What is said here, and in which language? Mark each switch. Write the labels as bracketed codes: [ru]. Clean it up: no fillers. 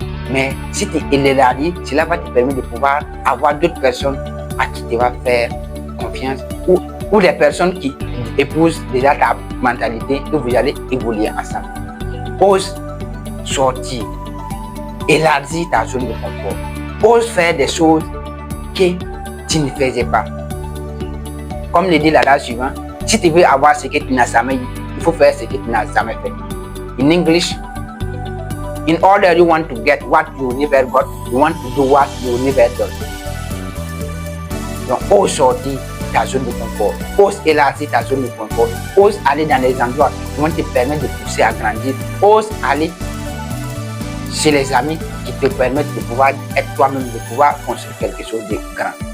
[fr] Mais si tu l'élargis, cela va te permettre de pouvoir avoir d'autres personnes à qui tu vas faire confiance ou des personnes qui épousent déjà ta mentalité et vous allez évoluer ensemble. Ose sortir, élargir ta zone de confort. Ose faire des choses que tu ne faisais pas. Comme le dit l'adage suivant, si tu veux avoir ce que tu n'as jamais eu, il faut faire ce que tu n'as jamais fait. [en] In English, in order you want to get what you never got, you want to do what you never done. [fr] Donc, ose sortir ta zone de confort, ose élargir ta zone de confort, ose aller dans les endroits qui vont te permettre de pousser à grandir, ose aller chez les amis qui te permettent de pouvoir être toi-même, de pouvoir construire quelque chose de grand.